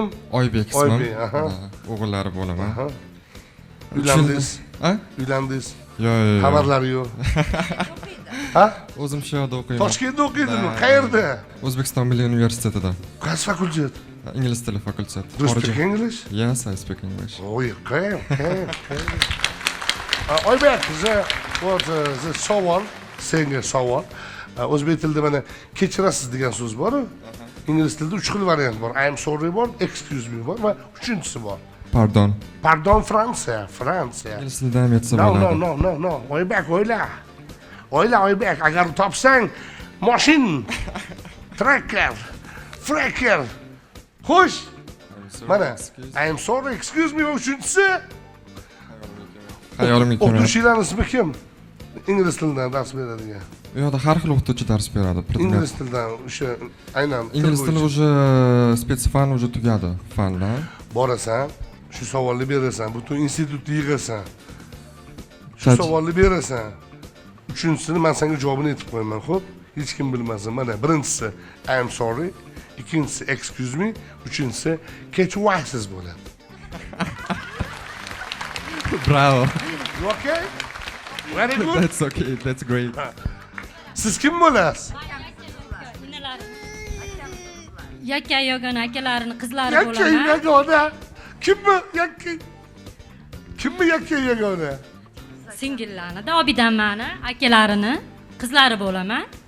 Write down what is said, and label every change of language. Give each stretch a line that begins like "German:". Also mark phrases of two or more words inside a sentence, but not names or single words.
Uzbek: Oybek ismim. Oybek, aha. O'g'illari bo'laman. Uylandingiz? Ha? Uylandingiz? Yo'q. Xabarlari yo'q. Ha? O'zim shu yerda o'qiyman. Toshkentda o'qiydimi? Qayerda? O'zbekiston Milliy universitetida. Qaysi fakultet? Ingliz tili fakulteti.
English: Do you speak English? Yes, I speak English. Oh, okay.
Uzbek: Oybek, the savol, senga savol. O'zbek tilida mana kechirasiz degan so'z bor-ku. Ingliz tilida 3 xil variant bor.
English: I am sorry
Uzbek: bor,
English: excuse me
Uzbek: bor va uchinchisi bor. Pardon. Pardon, Fransiya. Ingliz tilida ham aytsa No, bo'ladi. no. Oybek, o'yla. Oybek, agar topsang, mashin, tracker, fracker. Xo'sh. Mana,
English: I am sorry, excuse me
Uzbek: va uchinchisi. Xayolimga kelmayapti. O'qituvchilarning ismi kim? Ingliz tilidan dars beradigan. U yoqda har xil o'qituvchi dars beradi. Ingliz tilidan o'sha aynan Ingliz tili уже spetsfan уже tugadi, fanlar. Borasan, shu savolni berasan, butun institutni yig'asan. Shu savolni berasan. Uchinchisini men senga javobini aytib qo'yaman, xo'p? Hech kim bilmasin. Mana birinchisi
English: I am sorry,
Uzbek: ikkinchisi
English: excuse me,
Uzbek: uchinchisi kechirasiz bo'ladi. Bravo.
English: You okay? Very good. That's okay. That's great.
Uzbek: Siz kim bo'lasiz? Yakka yogona akalarini qizlari Yakka bo'laman. yagona. Kimmi yakka? Kimmi yakka yagona? Singillarni, Obidanmani, akalarini qizlari bo'laman.